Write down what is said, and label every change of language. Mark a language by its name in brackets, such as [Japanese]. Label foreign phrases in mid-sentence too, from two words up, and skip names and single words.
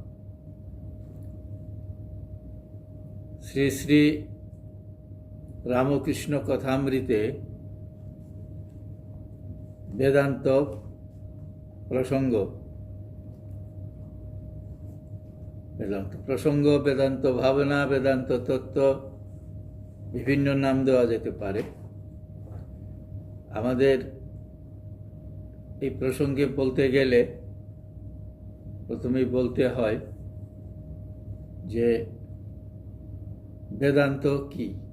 [Bangla] শ্রী শ্রী রামকৃষ্ণ কথামৃতে বেদান্ত প্রসঙ্গ বেদান্ত ভাবনা বেদান্ত তত্ত্ব বিভিন্ন নাম দেওয়া যেতে পারে। আমাদের এই প্রসঙ্গে বলতে গেলে প্রথমেই বলতে হয় যে বেদান্ত কি।